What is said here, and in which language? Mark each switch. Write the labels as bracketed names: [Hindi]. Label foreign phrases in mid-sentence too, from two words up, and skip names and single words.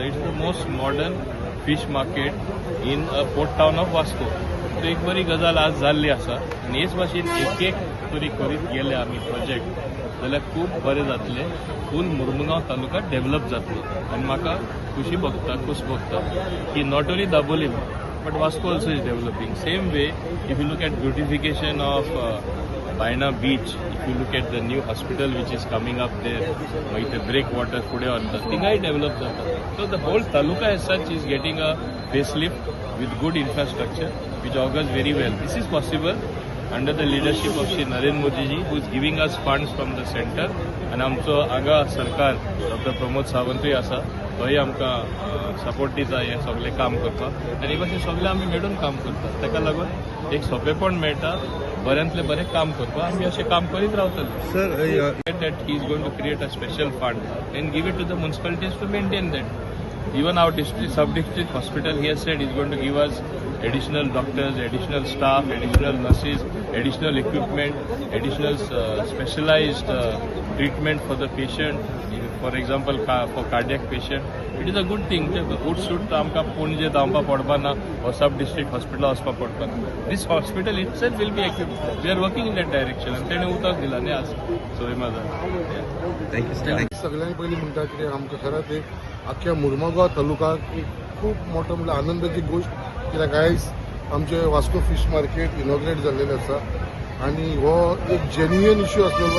[English] it's the most modern fish market in a port town of Vasco. [Konkani] सो एक बरी गजाल आज जाल्ली आसा आनी हेच भाशेन एक तरी करीत गेले आमी प्रोजेक्ट जाल्यार खूब बरें जातलें. फूल मुर्मुगांव तालुका डेव्हलप जातलो आनी म्हाका खुशी भोगता की [English] not only Dabolim but Vasco also is developing. same way if you look at beautification of Baina beach, if you look at the new hospital which is coming up there, [Konkani] मागीर ते ब्रेक वॉटर फुडें व्हरता थिंगाय डेव्हलप जाता. [English] so the whole taluka as such is getting a facelift with good infrastructure which augurs very well. This is possible under the leadership of Shri Narendra Modi ji, who is giving us funds from the center, and [Konkani] आमचो आगा सरकार डॉक्टर प्रमोद सावंतूय आसा, तोय आमकां सपोर्ट दिता हे सगळें काम करपाक. आनी भाशेन सगळें आमी मेळून काम करतात. ताका लागून एक सोंपेपण मेळटा बऱ्यांतले बरें काम करपाक. आमी अशें काम करीत रावतले. [English] Sir, that he is going to create a special fund and give it to the municipalities to maintain that. Even our district, sub-district hospital, he has said he's going to give us additional doctors, additional staff, additional nurses, additional equipment, additional specialized treatment for the patient. For example, for cardiac patient, it is a good thing. Good should [Konkani] आमकां पणजे धांवपा पडपा ना [English] or sub-district hospital [Konkani] वचपा पडपा ना. [English] This hospital itself will be equipped. We are working in that direction. [Konkani] आणि तेणें उतर दिला न्ही आज. [English] So [Konkani] सगळ्यांनी पयलीं म्हणटा कितें आमकां खरात एक आख्या मुर्मुगांव तालुक्याक एक खूब मोठो म्हणल्यार आनंदाची गोश्ट, कित्याक आयज आमचे वास्को [English] fish market [Konkani] इनॉग्रेट जाल्लेलें आसा आनी हो एक [English] genuine issue [Konkani] आसलेलो.